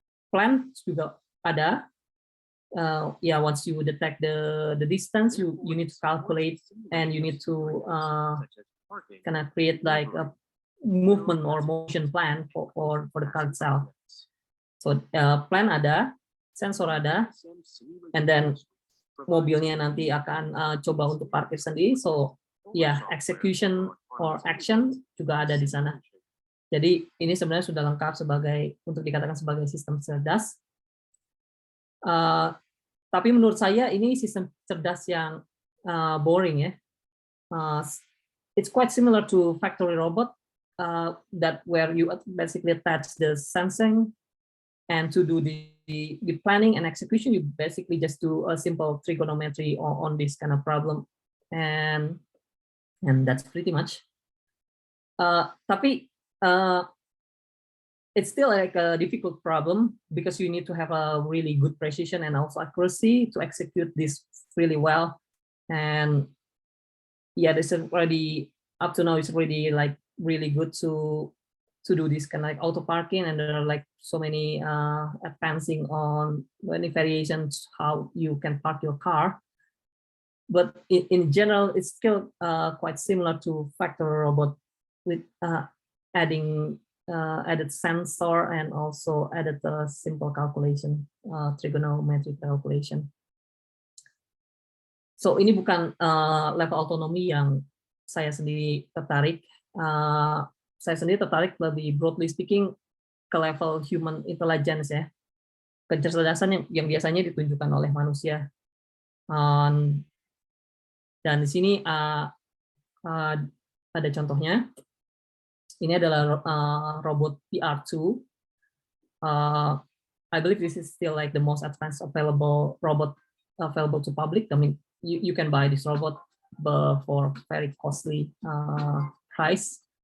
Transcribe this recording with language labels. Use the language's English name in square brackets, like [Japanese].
[Indonesian] Plan juga ada. [English] Once you detect the distance, you need to calculate and you need to kind of create like a movement or motion plan for the car itself. [Indonesian] So plan ada, sensor ada, [English] and then [Indonesian] mobilnya nanti akan coba untuk parkir sendiri. [English] So execution or action [Indonesian] juga ada di sana. Jadi ini sebenarnya sudah lengkap untuk dikatakan sebagai sistem cerdas. Tapi menurut saya ini sistem cerdas yang boring ya. [English] It's quite similar to factory robot that where you basically attach the sensing, and to do the planning and execution, you basically just do a simple trigonometry on this kind of problem, and that's pretty much. [Indonesian] Tapi [English] it's still like a difficult problem because you need to have a really good precision and also accuracy to execute this really well. And this is already up to now. It's already like really good to do this kind of like auto parking, and there are like so many advancing on many variations how you can park your car. But in general, it's still quite similar to factory robot with added sensor and also added simple calculation, trigonometric calculation. [Indonesian] So ini bukan level autonomi yang saya sendiri tertarik. Saya sendiri tertarik lebih [English] broadly speaking [Indonesian] ke level human intelligence ya, kecerdasan yang biasanya ditunjukkan oleh manusia. Dan di sini ada contohnya. Ini adalah robot PR2. [English] I believe this is still like the most advanced available robot available to public. I mean, you can buy this robot for very costly price.